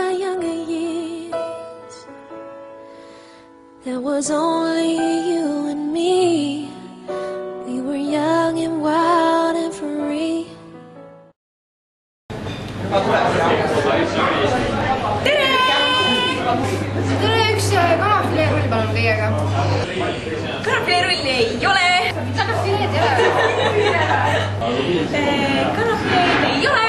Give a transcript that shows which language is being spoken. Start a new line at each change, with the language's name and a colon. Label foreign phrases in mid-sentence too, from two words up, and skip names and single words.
English: our younger years, there was only you and me. We were young and wild and free.
Estonian: Tere! Tere, üks kanapfileerull palun kõigega. Kanapfileerulli ei ole. Kanapfileed ei ole. Kanapfileed ei ole.